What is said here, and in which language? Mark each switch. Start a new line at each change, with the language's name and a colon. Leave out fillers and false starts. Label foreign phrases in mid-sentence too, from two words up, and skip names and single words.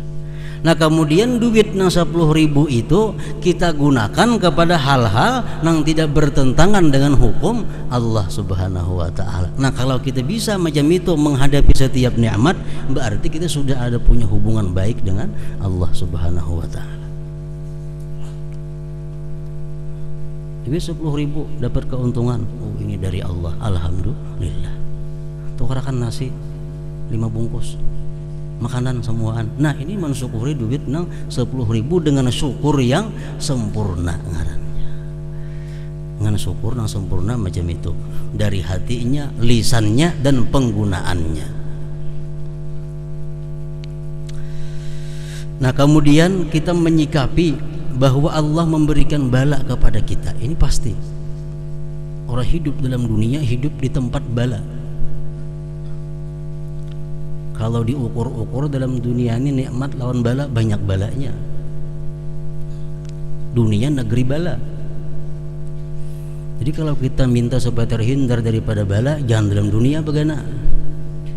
Indonesian: Nah, kemudian duit nang 10.000 itu kita gunakan kepada hal-hal yang tidak bertentangan dengan hukum Allah
Arabic: سبحانه وتعالى.
Indonesian: Nah, kalau kita bisa macam itu menghadapi setiap nikmat, berarti kita sudah ada punya hubungan baik dengan Allah
Arabic: سبحانه وتعالى.
Indonesian: Duit 10.000 dapat keuntungan, oh ini dari Allah, alhamdulillah. Tukarakan nasi 5 bungkus, makanan semuaan. Nah, ini mensyukuri duit nang 10.000 dengan syukur yang sempurna ngarannya. Dengan syukur yang sempurna macam itu, dari hatinya, lisannya, dan penggunaannya. Nah, kemudian kita menyikapi bahwa Allah memberikan bala kepada kita. Ini pasti. Orang hidup dalam dunia, hidup di tempat bala. Kalau diukur-ukur dalam dunia ini, nikmat lawan bala, banyak balanya. Dunia negeri bala. Jadi kalau kita minta supaya terhindar daripada bala, jangan dalam dunia begana.